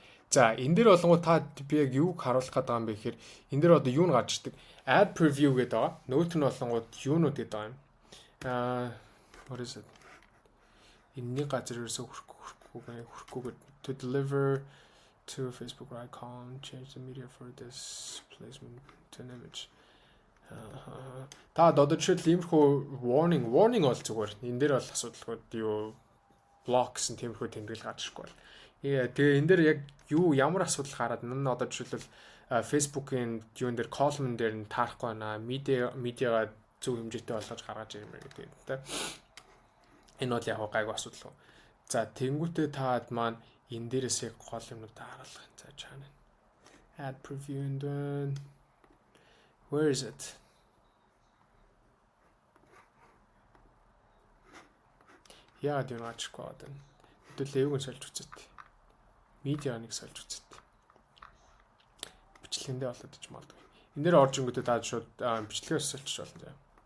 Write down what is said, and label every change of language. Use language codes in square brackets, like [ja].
[mn] За энэ дээр болонгоо та би яг юуг харуулах гэдэг юм бэ гэхээр энэ дээр одоо юу н гарч ирдэг add preview гэдэг байгаа. Нөгөөх нь болонгууд юунууд гэдэг байгаа юм. [en] What is it? [mn] Энэний газар ерөөсөө хүрхгүй [en] to deliver to Facebook icon change the media for this placement to an image. [mn] Та одоо жишээл иймэрхүү warning бол зүгээр. Энэ дээр бол асуудалгүй юу blocks and тиймэрхүү тэмдэглэл гарч ирэхгүй бол. Тэгээ энэ дээр яг юу ямар асуудал гараад энэ одоо жишээлбэл Facebook-ийн юун дээр column дээр нь таарахгүй байна. Медиагаа зөв хэмжээтэй болгож гаргаж ирмээр гэдэг юм та. Энэ бол яг гайгүй асуудал. За тэнгуүтээ таад маань энэ дээрээс яг гол юмнууд харуулах. За чаана. [en] Add preview and then where is it? [mn] Яагаад юм аачихгүй байна. Хэдүүлээ юуг нь сольж үзээд. Медианыг сольж үзээд. Бичлэгэндээ болоод иж магадгүй. Энэ дээр орж ирэнгүүтээ таад шууд бичлэгээс сольчих болно заа.